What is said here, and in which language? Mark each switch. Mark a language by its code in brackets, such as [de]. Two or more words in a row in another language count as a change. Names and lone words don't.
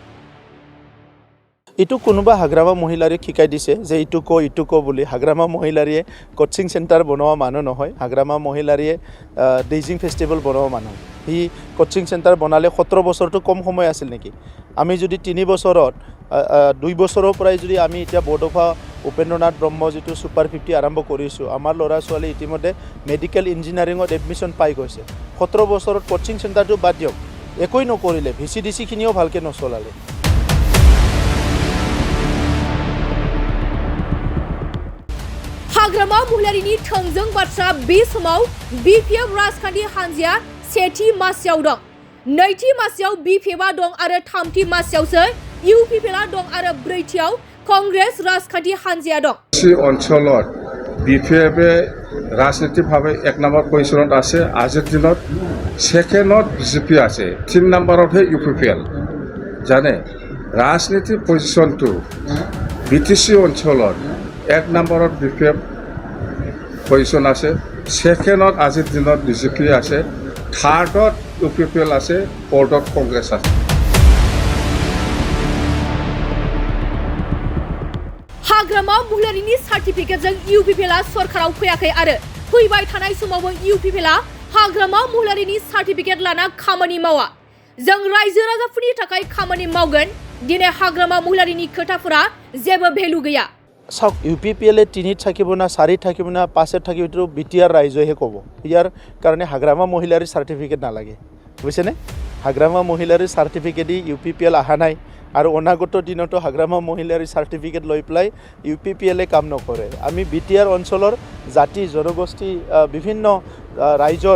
[as] ইটু কোনোবা হাগ্ৰামা মহিলাৰীক শিকাই দিছে যে ইটু কো বুলি হাগ্ৰামা মহিলাৰিয়ে কোচিং সেন্টাৰ বনোৱা মানুহ নহয় হাগ্ৰামা মহিলাৰিয়ে ডেইজিং ফেষ্টিভেল বনোৱা মানুহ হি কোচিং সেন্টাৰ বনালে 17 বছৰটো কম সময় আছিল নেকি আমি যদি 3 বছৰত 2 বছৰৰ পৰাই যদি আমি এতিয়া বডফা উপেন্দ্ৰনাথ ব্ৰহ্ম যেটো সুপাৰ 50 আৰম্ভ কৰিছো আমাৰ ল'ৰা ছোৱালী ইতিমধ্যে মেডিকেল ইঞ্জিনিয়াৰিঙত এডমিশন পাই গৈছে 17 বছৰত কোচিং সেন্টাৰটো বাদ দিয়ক একোই নকৰিলে ভিসিডিসি খিনিও ভালকে নচলালে [brx] हाग्रामा महिलारिनि थोंजों बाथ्रा बे समाव बिपिएफ राजखान्थि हान्जाया सेथि मासियाव दं नैथि मासियाव बिपिएफआ दं आरो थामथि मासियावसो इउपिपिएलआ दं आरो ब्रैथियाव कंग्रेस राजखान्थि हान्जाया दं [as] অঞ্চলত বিপিএফে ৰাজনীতিভাৱে 1 নম্বৰ পজিশ্যনত আছে আজিৰ দিনত সেকেণ্ডত বিজেপি আছে 3 নম্বৰতহে ইউপিপিএল জানে ৰাজনীতি পজিশ্যনটো বিটিসি অঞ্চলত 1 নম্বৰত বিপিএফ পজিশ্যন আছে সেকেণ্ডত আজিৰ দিনত বিজেপি আছে থাৰ্ডত ইউপিপিএল আছে ফ'ৰ্থত কংগ্ৰেছ আছে [brx] हाग्रामा महिलारिनि सार्टिफिकेटजों इउपिपिएलआ सरकाराव फैयाखै आरो फैबाय थानाय समावबो इउपिपिएलआ हाग्रामा महिलारिनि सार्टिफिकेट लाना खामानि मावा जों रायजो राजाफोरनि थाखाय खामानि मावगोन दिनै हाग्रामा महिलारिनि खोथाफोरा जेबो भेलु गैया [as] साउथ इउपिपिएलए 3 থাকিব না 4 থাকিব না 5 থাকিব তো বিটিআর ৰাইজহে ক'ব ইয়াৰ কাৰণে হাগ্ৰামা মহিলাৰ সাৰ্টিফিকেট নালাগে বুজিছেনে হাগ্ৰামা মহিলাৰ সাৰ্টিফিকেটই ইউপিপিএল আহা নাই আৰু অনাগত দিনতো হাগ্ৰামা মহিলাৰ সাৰ্টিফিকেট লৈ প্লাই ইউপিপিএলএ কাম নকৰে আমি বিটিআৰ অঞ্চলৰ জাতি জনগোষ্ঠী বিভিন্ন ৰাইজৰ